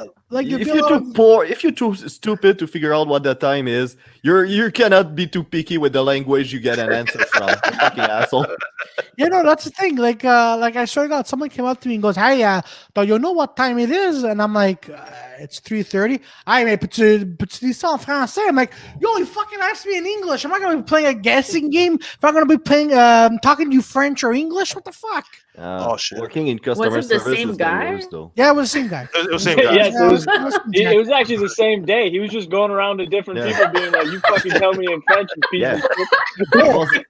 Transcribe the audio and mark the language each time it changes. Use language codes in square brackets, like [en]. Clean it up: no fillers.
[en] if you're too stupid to figure out what the time is, you cannot be too picky with the language you get an answer from. Fucking asshole. Yeah, no, that's the thing. Like I swear to God, someone came up to me and goes, "Hey, do you know what time it is?" And I'm like, "It's 3:30." [fr] I mais tu dis ça en français? [en] I'm like, "Yo, you fucking asked me in English. I'm not gonna be playing a guessing game. If I'm gonna be playing, talking to you French or English, what the fuck?" Oh shit! Working in customer Was it the service same is guy? the worst, though. Yeah, it was the same guy. It was the same guy. Yes, it was actually the same day. He was just going around to different people being like, "You fucking tell me in French, you piece of shit."